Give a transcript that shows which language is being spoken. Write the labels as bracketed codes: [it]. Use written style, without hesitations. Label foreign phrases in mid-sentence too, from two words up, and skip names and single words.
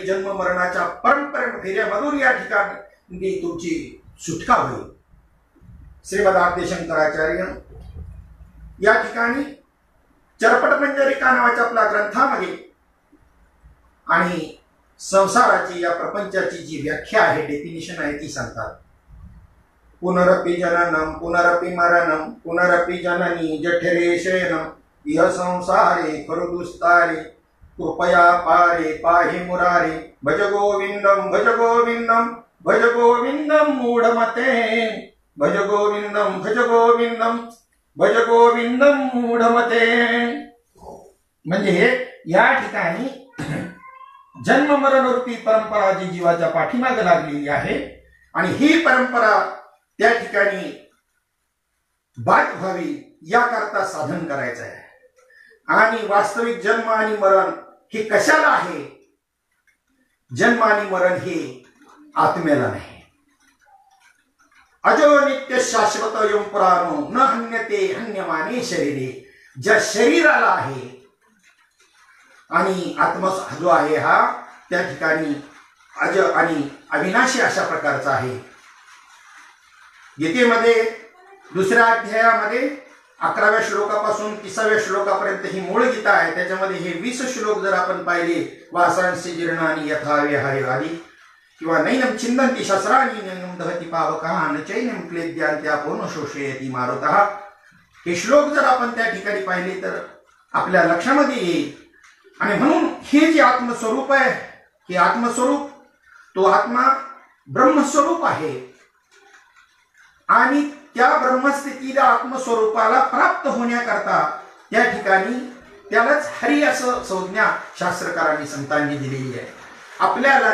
[mr] जन्म मरणाच्या परंपरे फेऱ्यामधून या ठिकाणी तुमची सुटका होईल. श्रीमद आद्यशंकराचार्य या ठिकाणी चरपटमंजरिका नावाच्या आपल्या ग्रंथामध्ये आणि संसाराची या प्रपंचाची जी व्याख्या आहे, डेफिनिशन आहे, ती सांगतात. [sa] पुनरपि जननम पुनरपि मरणम पुनरपि जननी जठरे शयनम, इह संसारे खरुदुस्तारे, कृपया पारे पाहि मुरारे, भज गोविंदम भज गोविंदम भज गोविंदम मूढमते, भज गोविंदम भज गोविंदम भज गोविंदम मूढमते. [mr] म्हणजे या ठिकाणी जन्म मरण रूपी परंपरा जी जीवाच्या पाठीमागे लागलेली आहे आणि ही परंपरा त्या ठिकाणी बाद व्हावी याकरता साधन करायचं आहे. आणि वास्तविक जन्म आणि मरण हे कशाला आहे? जन्म आणि मरण हे आत्म्याला नाही. [sa] अजो नित्य शाश्वत यम पुराणो न हन्यते हन्यमाने शरीरे. [mr] ज्या शरीराला आहे आणि आत्मा जो आहे हा त्या ठिकाणी अज आणि अविनाशी अशा प्रकारचा आहे. गीतेमध्ये 2ऱ्या अध्यायामध्ये 11व्या श्लोकापासून 30व्या श्लोकापर्यंत ही मूळ गीता आहे. त्याच्यामध्ये हे 20 श्लोक जर आपण पाहिले, [sa] वासांसी जीर्णानी यथा विहारी [mr] आदी किंवा [sa] नैनम छिंदंती शस्त्राणी नैनम दहती पावकः न चैनम क्लेद्यांत्यापोन शोषयति मारुतः. [mr] हे श्लोक जर आपण त्या ठिकाणी पाहिले तर आपल्या लक्षामध्ये येईल. आणि म्हणून हे जे आत्मस्वरूप आहे, हे आत्मस्वरूप तो आत्मा ब्रह्मस्वरूप आहे आणि त्या ब्रह्मस्थितीला आत्मस्वरूपाला प्राप्त होण्याकरता त्या ठिकाणी त्यालाच हरी असं संज्ञा शास्त्रकारांनी संतांनी दिलेली आहे.